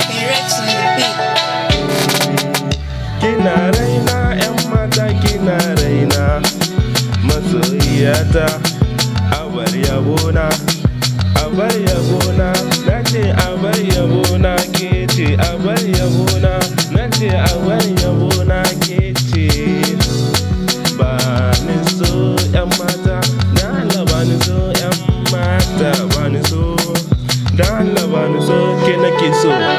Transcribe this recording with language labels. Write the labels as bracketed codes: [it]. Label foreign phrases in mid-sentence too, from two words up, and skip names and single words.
[en] Rex on the beat. [ha] Kina raina, 'yan mata, kina raina. Masoyiyata, abar yabona, abar yabona. Na ce abar yabona, ke ce abar yabona. Na ce abar yabona, ke ce. Ba ni so, 'yan mata, na Allah ba ni so, 'yan mata, ba ni so. Da Allah ba ni so, ke nake so.